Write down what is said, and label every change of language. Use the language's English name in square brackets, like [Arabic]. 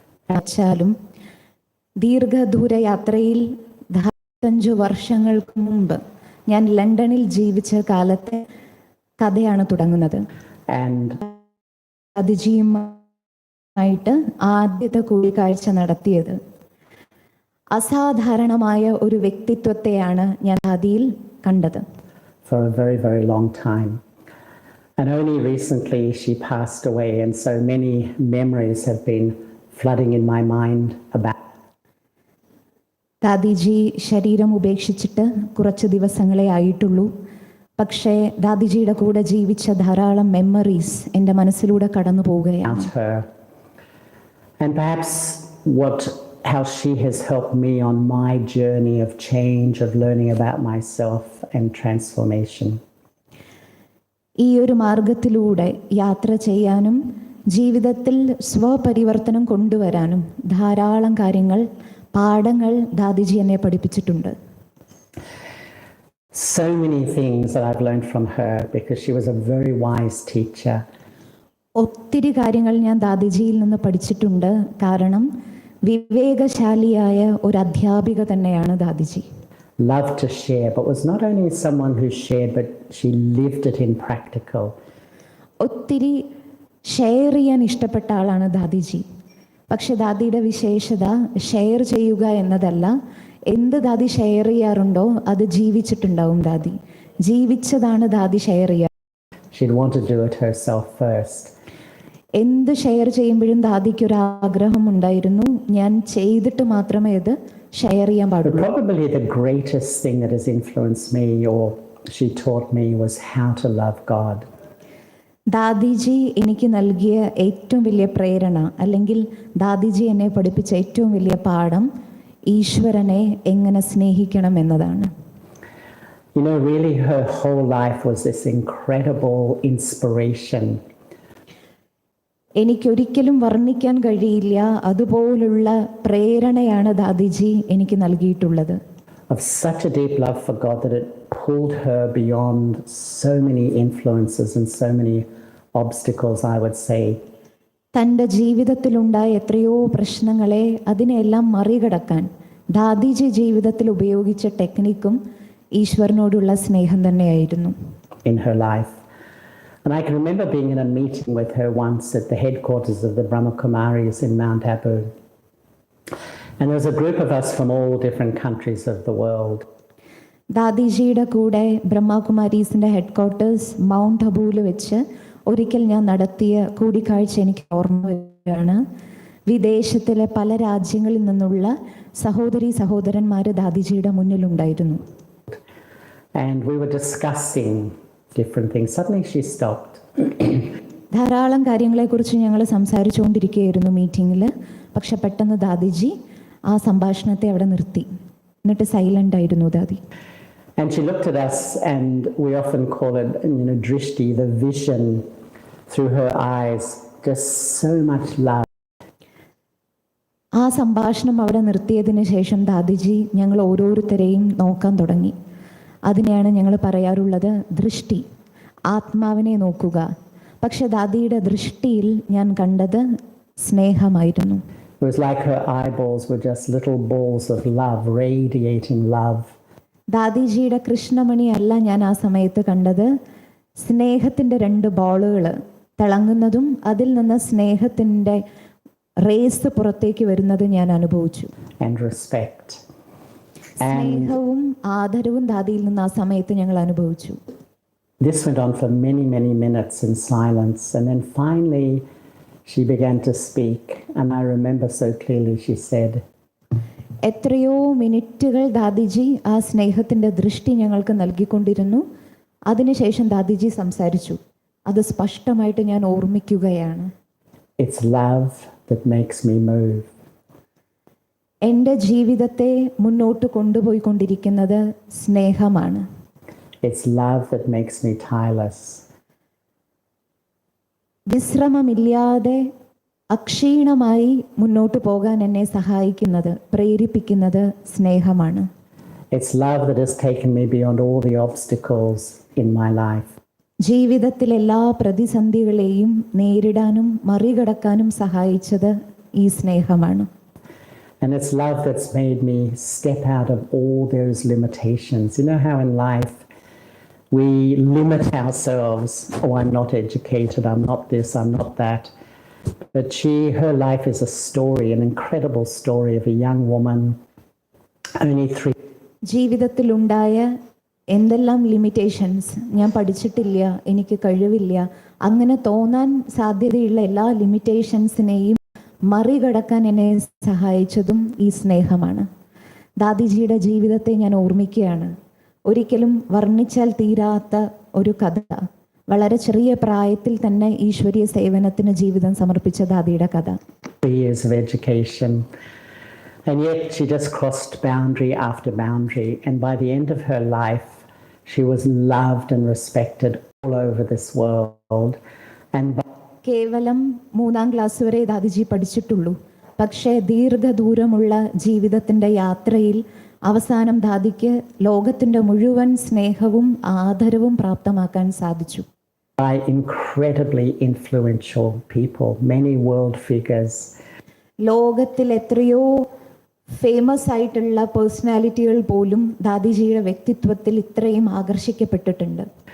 [Malayalam] വച്ചാലും ദീർഘദൂര യാത്രയിൽ 25 വർഷങ്ങൾക്ക് മുമ്പ് ഞാൻ ലണ്ടനിൽ ജീവിച്ച കാലത്തെ കഥയാണ് തുടങ്ങുന്നത്. അതിജിയുമായിട്ട് ആദ്യത്തെ കൂടിക്കാഴ്ച നടത്തിയത് അസാധാരണമായ ഒരു വ്യക്തിത്വത്തെയാണ് ഞാൻ ദാദിയിൽ കണ്ടത്. [English] For a very, very long time. And only recently she passed away, and so many memories have been flooding in my mind about. [Malayalam] ദാദിജി ശരീരം ഉപേക്ഷിച്ചിട്ട് കുറച്ച് ദിവസങ്ങളെ ആയിട്ടുള്ളൂ. പക്ഷേ ദാദിജിയുടെ കൂടെ ജീവിച്ച ധാരാളം മെമ്മറീസ് എൻ്റെ മനസ്സിലൂടെ കടന്നു പോവുകയാണ്. [English] And perhaps how she has helped me on my journey of change, of learning about myself and transformation. [Malayalam] ഈ ഒരു മാർഗത്തിലൂടെ യാത്ര ചെയ്യാനും ജീവിതത്തിൽ സ്വപരിവർത്തനം കൊണ്ടുവരാനും ധാരാളം കാര്യങ്ങൾ, പാഠങ്ങൾ ദാദിജി എന്നെ പഠിപ്പിച്ചിട്ടുണ്ട്. [English] So many things that I've learned from her because she was a very wise teacher. [Malayalam] ഒത്തിരി കാര്യങ്ങൾ ഞാൻ ദാദിജിയിൽ നിന്ന് പഠിച്ചിട്ടുണ്ട്. കാരണം വിവേകശാലിയായ ഒരു അധ്യാപിക തന്നെയാണ് ദാദിജി. [English] Loved to share, but was not only someone who shared, but she lived it in practical. [Malayalam] ഒത്തിരി ഷെയർ ചെയ്യാൻ ഇഷ്ടപ്പെട്ട ആളാണ് ദാദിജി. പക്ഷെ ദാദിയുടെ വിശേഷത ഷെയർ ചെയ്യുക എന്നതല്ല, എന്ത് ദാദി ഷെയർ ചെയ്യാറുണ്ടോ അത് ജീവിച്ചിട്ടുണ്ടാവും. ദാദി ജീവിച്ചതാണ് ദാദി ഷെയർ ചെയ്യുക. [English] She'd want to do it herself first. [Malayalam] എന്ത് ഷെയർ ചെയ്യുമ്പോഴും ദാദിക്ക് ഒരു ആഗ്രഹം ഉണ്ടായിരുന്നു, ഞാൻ ചെയ്തിട്ട് മാത്രമേ ഇത് ഷെയർ ചെയ്യാൻ പാടുള്ളൂ. [English] Probably the greatest thing that has influenced me or she taught me was how to love God. [Malayalam] ദാദിജി എനിക്ക് നൽകിയ ഏറ്റവും വലിയ പ്രേരണ, അല്ലെങ്കിൽ ദാദിജി എന്നെ പഠിപ്പിച്ച ഏറ്റവും വലിയ പാഠം ഈശ്വരനെ എങ്ങനെ സ്നേഹിക്കണം എന്നതാണ്. [English] You know, really her whole life was this incredible inspiration. [Malayalam] എനിക്കൊരിക്കലും വർണ്ണിക്കാൻ കഴിയില്ല, അതുപോലുള്ള പ്രേരണയാണ് ദാദിജി എനിക്ക് നൽകിയിട്ടുള്ളത്. [English] Of such a deep love for God that it pulled her beyond so many influences and so many obstacles, I would say. [Malayalam] തൻ്റെ ജീവിതത്തിലുണ്ടായ എത്രയോ പ്രശ്നങ്ങളെ അതിനെല്ലാം മറികടക്കാൻ ദാദിജി ജീവിതത്തിൽ ഉപയോഗിച്ച ടെക്നിക്കും ഈശ്വരനോടുള്ള സ്നേഹം തന്നെയായിരുന്നു. [English] In her life. And I can remember being in a meeting with her once at the headquarters of the BrahmaKumaris in Mount Abu. And there was a group of us from all different countries of the world. [Malayalam] ദാദിജിയുടെ കൂടെ ബ്രഹ്മകുമാരീസിൻ്റെ headquarters mount അബൂവിൽ വെച്ച് ഒരിക്കൽ ഞാൻ നടത്തിയ കൂടിക്കാഴ്ച എനിക്ക് ഓർമ്മ വരികയാണ്. വിദേശത്തിലെ പല രാജ്യങ്ങളിൽ നിന്നുള്ള സഹോദരി സഹോദരന്മാർ ദാദിജിയുടെ മുന്നിലുണ്ടായിരുന്നു. [English] And we were discussing different things. Suddenly she stopped. [Malayalam] ധാരാളം കാര്യങ്ങളെക്കുറിച്ച് ഞങ്ങൾ സംസാരിച്ചുകൊണ്ടിരിക്കുകയായിരുന്നു മീറ്റിങ്ങിൽ. പക്ഷെ പെട്ടെന്ന് ദാദിജി ആ സംഭാഷണത്തെ അവിടെ നിർത്തി. എന്നിട്ട് സൈലന്റ് ആയിരുന്നു ദാദി. [English] And she looked at us, and we often call it, drishti, the vision through her eyes, just so much love. [Malayalam] ആ സംഭാഷണം അവിടെ നിർത്തിയതിന് ശേഷം ദാദിജി ഞങ്ങൾ ഓരോരുത്തരെയും നോക്കാൻ തുടങ്ങി. അതിനെയാണ് ഞങ്ങൾ പറയാറുള്ളത് ദൃഷ്ടി, ആത്മാവിനെ നോക്കുക. പക്ഷെ ദാദിയുടെ ദൃഷ്ടിയിൽ ഞാൻ കണ്ടത് സ്നേഹമായിരുന്നു. [English] It was like her eyeballs were just little balls of love, radiating love. [Malayalam] ദാദിജിയുടെ കൃഷ്ണമണി അല്ല ഞാൻ ആ സമയത്ത് കണ്ടത്, സ്നേഹത്തിൻ്റെ 2 ബോളുകൾ തിളങ്ങുന്നതും അതിൽ നിന്ന് സ്നേഹത്തിൻ്റെ റേസ് പുറത്തേക്ക് വരുന്നത് ഞാൻ അനുഭവിച്ചു. [English] And respect. [Malayalam] സ്നേഹവും ആദരവും ദാദിയിൽ നിന്ന് ആ സമയത്ത് ഞങ്ങൾ അനുഭവിച്ചു. [English] This went on for many, many minutes in silence, and then finally she began to speak, and I remember so clearly she said, [Malayalam] എത്രയോ മിനിറ്റുകൾ ദാദിജി ആ സ്നേഹത്തിൻ്റെ ദൃഷ്ടി ഞങ്ങൾക്ക് നൽകിക്കൊണ്ടിരുന്നു. അതിനുശേഷം ദാദിജി സംസാരിച്ചു. അത് സ്പഷ്ടമായിട്ട് ഞാൻ ഓർമ്മിക്കുകയാണ്. [English] It's love that makes me move. [Malayalam] എൻ്റെ ജീവിതത്തെ മുന്നോട്ട് കൊണ്ടുപോയിക്കൊണ്ടിരിക്കുന്നത് സ്നേഹമാണ്. [English] It's love that makes me tireless. [Malayalam] വിശ്രമമില്ലാതെ അക്ഷീണമായി മുന്നോട്ട് പോകാൻ എന്നെ സഹായിക്കുന്നത്, പ്രേരിപ്പിക്കുന്നത് സ്നേഹമാണ്. [English] It's love that has taken me beyond all the obstacles in my life. [Malayalam] ജീവിതത്തിൽ എല്ലാ പ്രതിസന്ധികളെയും നേരിടാനും മറികടക്കാനും സഹായിച്ചത് ഈ സ്നേഹമാണ്. [English] And it's love that's made me step out of all those limitations. You know how in life we limit ourselves. Oh, I'm not educated, I'm not this, I'm not that. But her life is a story, an incredible story of a young woman, only 3. [Malayalam] ജീവിതത്തിലുണ്ടായ എന്തെല്ലാം limitations, ഞാൻ പഠിച്ചിട്ടില്ല, എനിക്ക് കഴിവില്ല, അങ്ങനെ തോന്നാൻ സാധ്യതയുള്ള എല്ലാ ലിമിറ്റേഷൻസിനെയും മറികടക്കാൻ എന്നെ സഹായിച്ചതും ഈ സ്നേഹമാണ്. ദാദിജിയുടെ ജീവിതത്തെ ഞാൻ ഓർമ്മിക്കുകയാണ്. ഒരിക്കലും വർണ്ണിച്ചാൽ തീരാത്ത ഒരു കഥ. വളരെ ചെറിയ പ്രായത്തിൽ തന്നെ ഈശ്വരീയ സേവനത്തിന് ജീവിതം സമർപ്പിച്ച ദാദിയുടെ കഥ. [English] 3 years of education, and yet she just crossed boundary after boundary, and by the end of her life she was loved and respected all over this world. And [Malayalam] കേവലം 3ാം ക്ലാസ് വരെ ദാദിജി പഠിച്ചിട്ടുള്ളൂ. പക്ഷേ ദീർഘദൂരമുള്ള ജീവിതത്തിൻ്റെ യാത്രയിൽ അവസാനം ദാദിക്ക് ലോകത്തിൻ്റെ മുഴുവൻ സ്നേഹവും ആദരവും പ്രാപ്തമാക്കാൻ സാധിച്ചു. [English] By incredibly influential people, many world figures. [Malayalam] ലോകത്തിൽ എത്രയോ ഫേമസ് ആയിട്ടുള്ള പേഴ്സണാലിറ്റികൾ പോലും ദാദിജിയുടെ വ്യക്തിത്വത്തിൽ ഇത്രയും ആകർഷിക്കപ്പെട്ടിട്ടുണ്ട്.